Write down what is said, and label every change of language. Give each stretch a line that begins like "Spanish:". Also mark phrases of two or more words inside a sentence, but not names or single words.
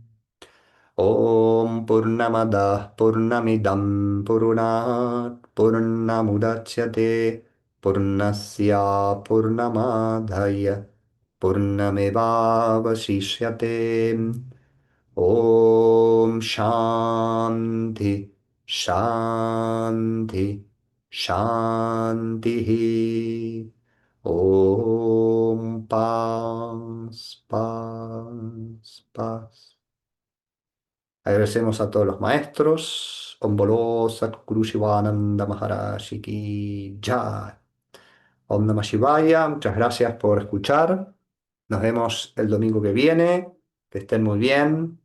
Sanskrit: ॐ पूर्णमदः पूर्णमिदं पूर्णात् पूर्णमुदच्यते पूर्णस्य पूर्णमादाय पूर्णमेवावशिष्यते. ॐ शान्तिः शान्तिः शान्तिः.
Spanish: Om Paz Paz Paz. Agradecemos a todos los maestros.
Hindi: ॐ बोलो सद्गुरु शिवानन्द महाराजी की जय.
Sanskrit: ॐ नमः शिवाय.
Spanish: Muchas gracias por escuchar. Nos vemos el domingo que viene. Que estén muy bien.